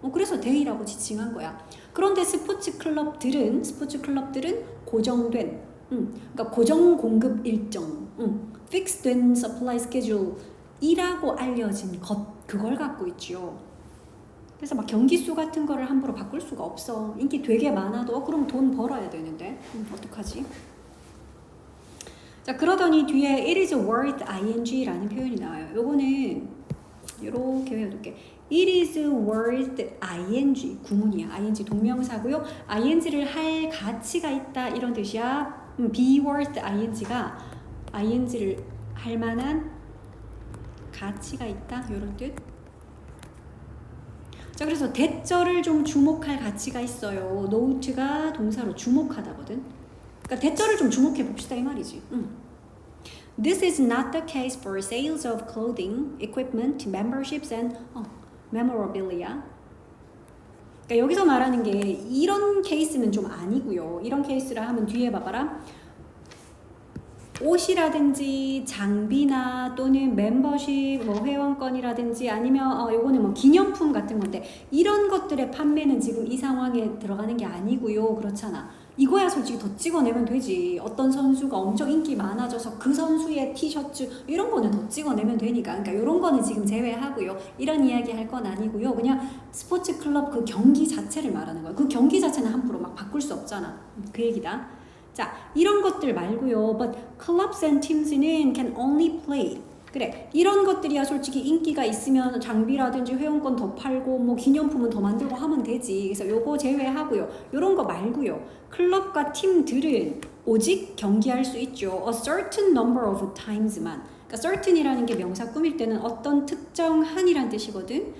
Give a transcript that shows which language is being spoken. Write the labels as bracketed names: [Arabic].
[Korean] 그래서 데이라고 지칭한 거야. 그런데 스포츠 클럽들은 고정된, 그러니까 고정 공급 일정, 픽스된 서플라이 스케줄이라고 알려진 것, 그걸 갖고 있지요. 그래서 막 경기수 같은 거를 함부로 바꿀 수가 없어. 인기 되게 많아도 그럼 돈 벌어야 되는데 어떡하지? 자, 그러더니 뒤에 [English] it is worth ing [Korean] 라는 표현이 나와요. 요거는 이렇게 외워둘게. [English] it is worth ing [Korean] 구문이야. ing 동명사고요. ing를 할 가치가 있다 이런 뜻이야. [English] be worth ing [Korean] 를 할 만한 가치가 있다 이런 뜻. 자, 그래서 대절을 좀 주목할 가치가 있어요. note가 동사로 주목하다거든. 그러니까 대절을 좀 주목해 봅시다 이 말이지. [English] This is not the case for sales of clothing, equipment, memberships, and memorabilia. [Korean] 그러니까 여기서 말하는 게 이런 케이스는 좀 아니고요. 이런 케이스라 하면 뒤에 봐봐라. 옷이라든지 장비나 또는 멤버십, 뭐 회원권이라든지 아니면 요거는 뭐 기념품 같은 건데 이런 것들의 판매는 지금 이 상황에 들어가는 게 아니고요. 그렇잖아. 이거야 솔직히 더 찍어내면 되지. 어떤 선수가 엄청 인기 많아져서 그 선수의 티셔츠 이런 거는 더 찍어내면 되니까. 그러니까 이런 거는 지금 제외하고요. 이런 이야기 할 건 아니고요. 그냥 스포츠 클럽 그 경기 자체를 말하는 거예요. 그 경기 자체는 함부로 막 바꿀 수 없잖아. 그 얘기다. 자, 이런 것들 말고요. [English] But clubs and teams는 can only play. [Korean] 그래, 이런 것들이야 솔직히 인기가 있으면 장비라든지 회원권 더 팔고 뭐 기념품은 더 만들고 하면 되지. 그래서 요거 제외하고요. 요런 거 말고요. 클럽과 팀들은 오직 경기할 수 있죠. [English] A certain number of times만. [Korean] 그러니까 certain이라는 게 명사 꾸밀 때는 어떤 특정한이란 뜻이거든.